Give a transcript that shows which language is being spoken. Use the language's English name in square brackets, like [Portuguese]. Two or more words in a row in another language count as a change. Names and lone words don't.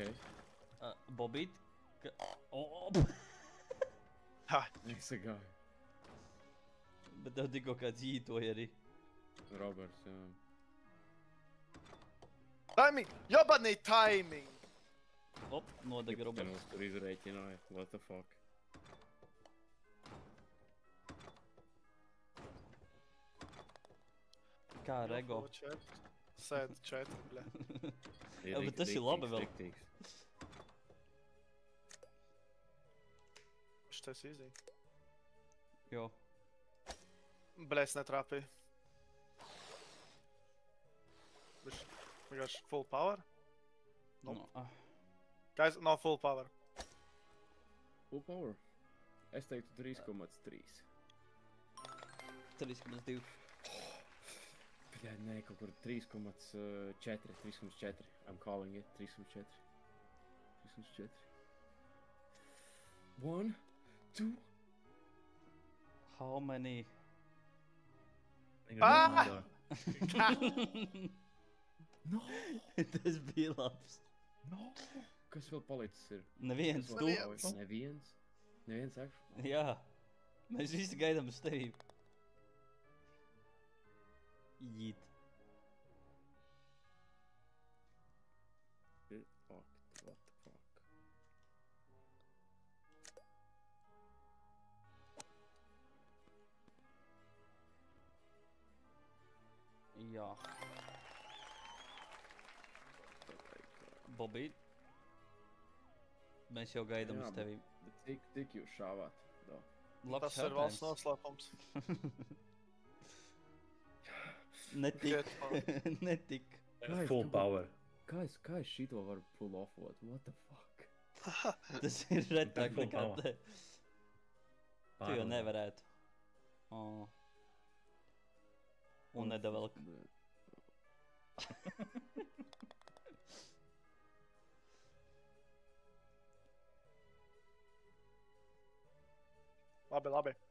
[Latvian] Bobīt? O, Ha, Es gāju. bet tev tikko kāds ītoja arī. Roberts, jā. [English] timing, jobanī timing! [Latvian] Op, nodega Roberts. Roberts tur izrēķināja. [English] What the fuck? [Latvian] Kā ar ego? Sēd 4, bļaļ. Jā, bet tas ir labi vēl. Riktīgs. Šitais easy. Jo. Bļaļ, es netrāpīju. Viņš vienkārši [English] full power? No, Guys, no full power. Full power. [Latvian] Es teiktu 3,3. 3,2. Jā, nē, kaut kur 3,4. 3,4. [English] I'm calling it 3,4. 3,4. 1, 2. How many? Ah! No! [Latvian] Tas bija labs. No! Kas vēl palicis ir? Neviens, Kas tu. vēl palicis? Neviens? Neviens actually? Jā. Mēs visi gaidām uz tevi. Jīt. [English] Shit, fucked. What the fuck? [Latvian] Jā. Bobīt. Mēs jau gaidām uz tevi. Bet cik jūs šāvāt? Da. Labs Tas ir valsts noslēpums. Netik. Netik. [English] Full power. [Latvian] Kā es šito varu pull offot? [English] What the fuck? [Latvian] Tas ir retāk [English] Full [Latvian] nekā [English] power. [Latvian] te. Tu jau nevarētu. Oh. Un nedavelk. Labi, labi.